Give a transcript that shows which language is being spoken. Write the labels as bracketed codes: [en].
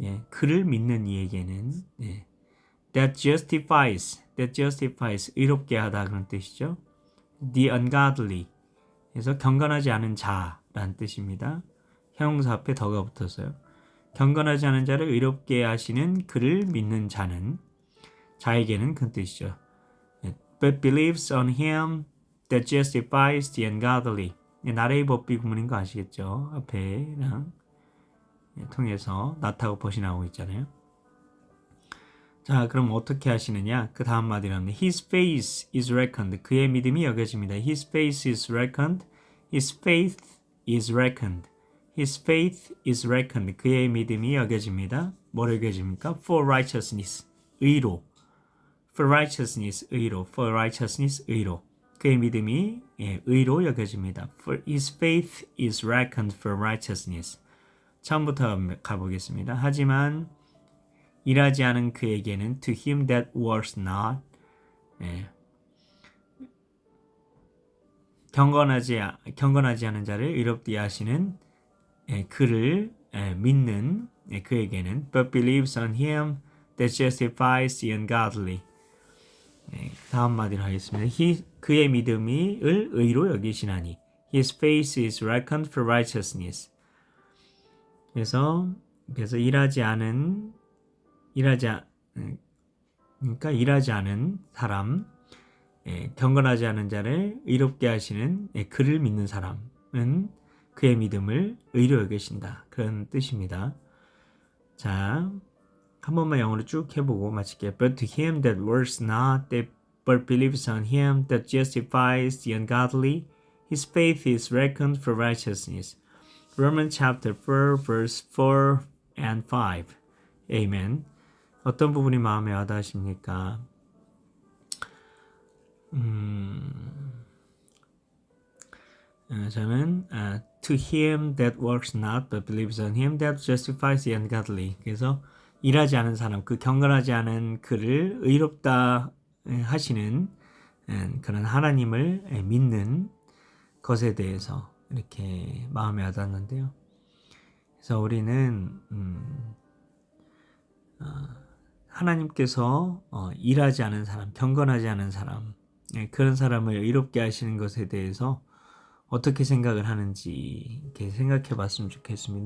[ko] 그를 믿는 이에게는 [en] that justifies [ko] 의롭게 하다 그런 뜻이죠. [en] The ungodly. [ko] 그래서 경건하지 않은 자라는 뜻입니다. 형용사 앞에 더가 붙어서요. 경건하지 않은 자를 의롭게 하시는 그를 믿는 자에게는 그런 뜻이죠. [en] But believes on him that justifies the ungodly. [ko] 나라의 법비 구문인 거 아시겠죠? 앞에랑 통해서 not하고 벗이 나오고 있잖아요. 자, 그럼 어떻게 하시느냐? 그 다음 마디랍니다. [en] His faith is reckoned. [ko] 그의 믿음이 여겨집니다. [en] His faith is reckoned. His faith is reckoned. His faith is reckoned. [ko] 그의 믿음이 여겨집니다. 뭘 여겨집니까? [en] For righteousness. 의로. For righteousness. 의로. For righteousness. 의로. [ko] 그의 믿음이 의로 여겨집니다. [en] For his faith is reckoned for righteousness. [ko] 처음부터 가보겠습니다. 하지만 일하지 않은 그에게는 [en] to him that works not. [ko] 경건하지 않은 자를 의롭게 하시는 그를 믿는 그에게는 [en] but believes on him that justifies the ungodly. [ko] 다음 마디를 하겠습니다. 그의 믿음을 의로 여기시나니 [en] His faith is reckoned for righteousness. [ko] 그래서 일하지 않은 사람, 경건하지 않은 자를 의롭게 하시는 그를 믿는 사람은 그의 믿음을 의로 여기신다. 그런 뜻입니다. 자, 한 번만 영어로 쭉 해보고 마칠게요. [en] But to him that works not, but believes on him that justifies the ungodly, his faith is reckoned for righteousness. Romans chapter 4, verse 4 and 5. Amen. [ko] 어떤 부분이 마음에 와닿으십니까? 저는 [en] to him that works not, but believes on him that justifies the ungodly. [ko] 그래서 일하지 않은 사람, 그 경건하지 않은 그를 의롭다 하시는 그런 하나님을 믿는 것에 대해서 이렇게 마음에 와닿는데요. 그래서 우리는 하나님께서 일하지 않은 사람, 경건하지 않은 사람, 그런 사람을 의롭게 하시는 것에 대해서 어떻게 생각을 하는지 이렇게 생각해 봤으면 좋겠습니다.